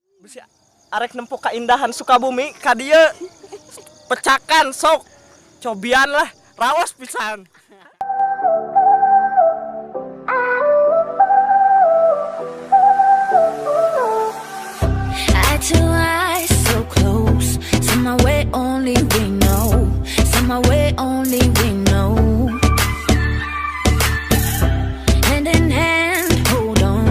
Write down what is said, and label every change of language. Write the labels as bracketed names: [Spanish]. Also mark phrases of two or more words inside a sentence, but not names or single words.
[Sundanese] Bisa arek nempuh keindahan Sukabumi ka dieu pecakan sok cobian lah raos pisan. [English] Eye to eye, so close. Some way only we know. Some way only we know. Hand in hand, hold on.